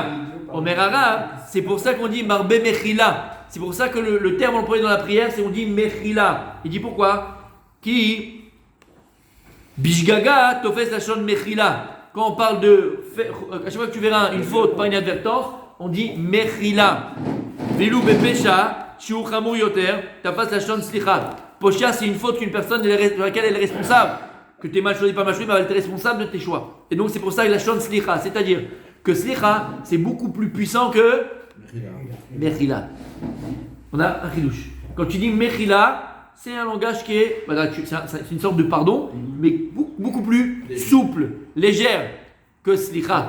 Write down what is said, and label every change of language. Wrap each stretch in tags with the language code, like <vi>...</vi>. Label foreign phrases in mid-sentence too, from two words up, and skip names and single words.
<fr>Omer Arabe, c'est pour ça qu'on dit</fr> <he>מרבה מחילה.</he> <fr>C'est pour ça que le terme employé dans la prière, c'est on dit Mechila. Il dit pourquoi?</fr> <he>כי בשגגה, תופס לשון מחילה.</he> <fr>Quand on parle de. À chaque fois que tu verras une faute par inadvertance, on dit Mechila.</fr> <he>ואלו בפשע, שיעור חמור יותר, תפס לשון סליחה.</he> <fr>Posha, c'est une faute qu'une personne de laquelle elle est responsable. Que tu es mal choisi, pas mal choisi, mais elle est responsable de tes choix. Et donc c'est pour ça que</fr> <he>לשון סליחה,</he> <fr>c'est-à-dire que Slicha, c'est beaucoup plus puissant que Mechila. On a un chidouche. Quand tu dis Mechila, c'est un langage qui est. Voilà, c'est une sorte de pardon, mais beaucoup plus souple, légère que Slicha.</fr>